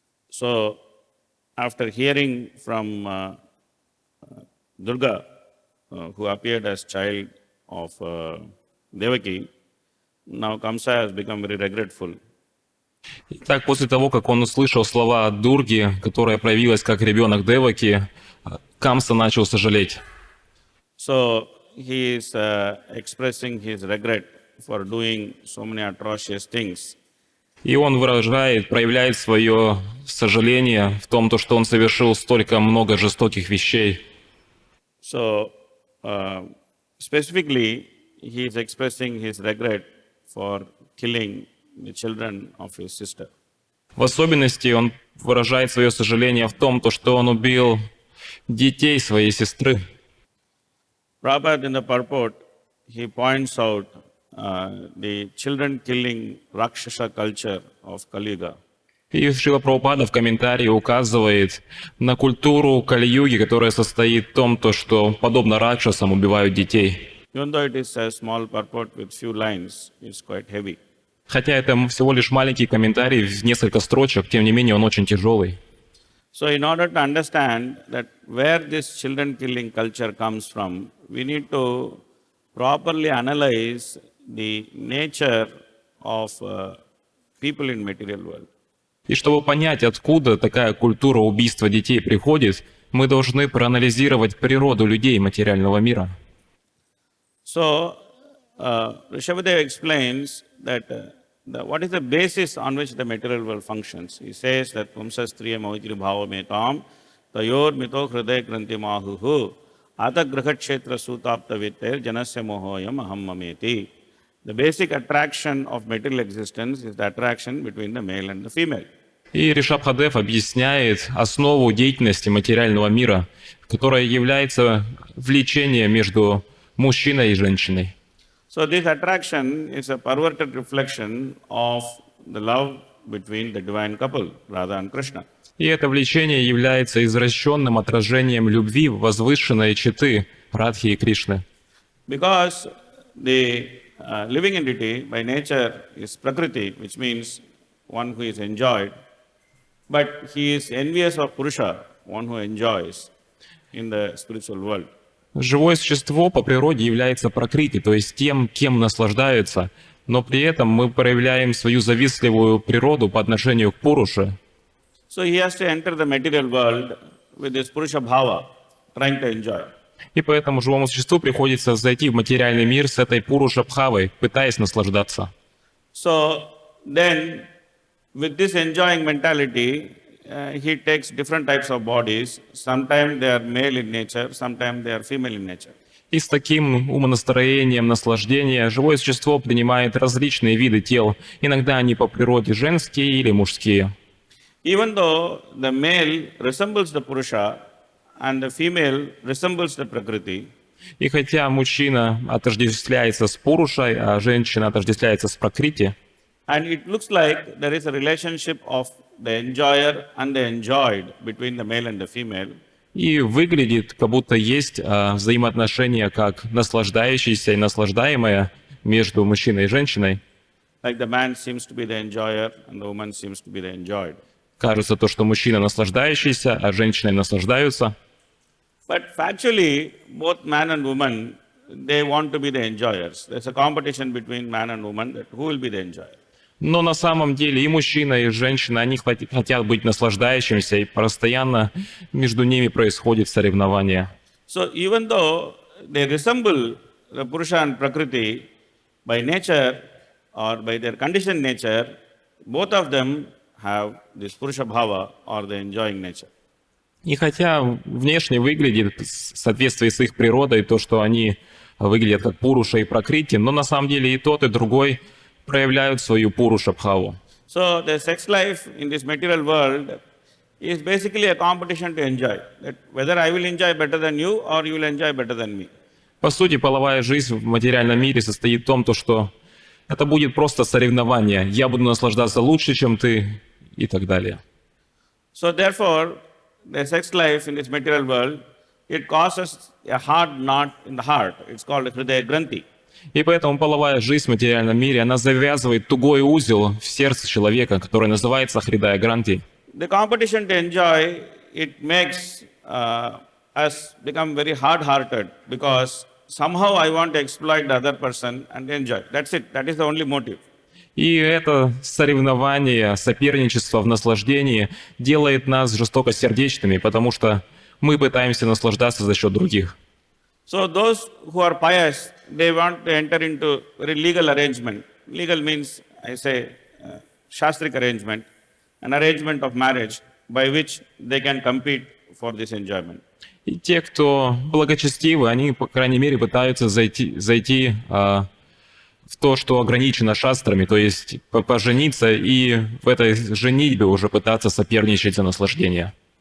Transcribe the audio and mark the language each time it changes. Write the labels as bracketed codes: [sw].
[en] So, after hearing from Durga, who appeared as child of Devaki, now Kamsa has become very regretful. [ru] Итак, после того, как он услышал слова Дурги, которая проявилась как ребенок Деваки, Камса начал сожалеть. [en] So, he is expressing his regret for doing so many atrocious things. [ru] И он проявляет свое сожаление в том, что он совершил столько много жестоких вещей. [en] So, specifically, he is expressing his regret for killing the children of his sister. [ru] В особенности он выражает свое сожаление в том, что он убил детей своей сестры. [en] Prabhupada in the purport, he points out the children-killing Rakshasa culture of Kali Yuga. [ru] И Шрила Прабхупада в комментарии указывает на культуру Кали-юги, которая состоит в том, что подобно ракшасам убивают детей. [en] Even though it is a small purport with few lines, it's quite heavy. [ru] Хотя это всего лишь маленький комментарий в несколько строчек, тем не менее он очень тяжелый. [en] So in order to understand that where this children-killing culture comes from, we need to properly analyze the nature of people in material world. [ru] И чтобы понять, откуда такая культура убийства детей приходит, мы должны проанализировать природу людей материального мира. [en] So, Rishabhadeva explains that what is the basis on which the material world functions. [sa] He says that Pumsastriya Mohitri Bhava Metam Tayor Mito Hriday Kranti Mahuhu Ata Grahakshetra Sutapta Vitter Janasya Mohoyam Aham Mameti. [en] The basic attraction of material existence is the attraction between the male and the female. [ru] И Ришабхадев объясняет основу деятельности материального мира, которая является влечением между мужчиной и женщиной. [en] So this attraction is a perverted reflection of the love between the divine couple, Radha and Krishna. [ru] И это влечение является извращенным отражением любви возвышенной четы Радхи и Кришны. [en] Because the living entity by nature is Prakriti, which means one who is enjoyed, but he is envious of Purusha, one who enjoys in the spiritual world. [ru] Живое существо по природе является пракрити, то есть тем, кем наслаждается, но при этом мы проявляем свою завистливую природу по отношению к Пуруше. [en] So he has to enter the material world with this Purusha Bhava, trying to enjoy. [ru] И поэтому живому существу приходится зайти в материальный мир с этой Пуруша-бхавой, пытаясь наслаждаться. [en] So then, with this enjoying mentality, he takes different types of bodies. Sometimes they are male in nature, sometimes they are female in nature. [ru] И с таким умонастроением наслаждения живое существо принимает различные виды тел. Иногда они по природе женские или мужские. [en] Even though the male resembles the Purusha and the female resembles the Prakriti, [ru] И хотя мужчина отождествляется с Пурушей, а женщина отождествляется с Пракрити, [en] and it looks like there is a relationship of the enjoyer and the enjoyed between the male and the female, [ru] и выглядит, как будто есть взаимоотношения как наслаждающиеся и наслаждаемое между мужчиной и женщиной. [en] like the man seems to be the enjoyer and the woman seems to be the enjoyed. [ru] Кажется то, что мужчина наслаждающийся, а женщины наслаждаются. [en] But factually, both man and woman, they want to be the enjoyers. There's a competition between man and woman that who will be the enjoyer. [ru] Но на самом деле и мужчина, и женщина, они хотят быть наслаждающимися, и постоянно между ними происходит соревнование. [en] So even though they resemble the Purusha and Prakriti by nature or by their conditioned nature, both of them have this Purusha Bhava or the enjoying nature. [ru] И хотя внешне выглядит в соответствии с их природой то, что они выглядят как Пуруша и Пракрити, но на самом деле и тот, и другой проявляют свою Пуруша-бхаву. [en] So the sex life in this material world is basically a competition to enjoy. That whether I will enjoy better than you or you will enjoy better than me. [ru] По сути, половая жизнь в материальном мире состоит в том, что это будет просто соревнование. Я буду наслаждаться лучше, чем ты, и так далее. [en] So therefore, the sex life in this material world, it causes a hard knot in the heart. It's called a Hridaya Granthi. [ru] И поэтому половая жизнь в материальном мире, она завязывает тугой узел в сердце человека, который называется Хридая Гранти. [en] The competition to enjoy, it makes us become very hard-hearted because somehow I want to exploit the other person and enjoy. That's it. That is the only motive. [ru] И это соревнование, соперничество в наслаждении делает нас жестокосердечными, потому что мы пытаемся наслаждаться за счет других. [en] So those who are pious, they want to enter into very legal arrangement. Legal means, I say, Shastric arrangement, an arrangement of marriage by which they can compete for this enjoyment. [ru] И те, кто благочестивы, они, по крайней мере, пытаются зайти в то, что ограничено шастрами, то есть пожениться и в этой женитьбе уже пытаться соперничать за наслаждение.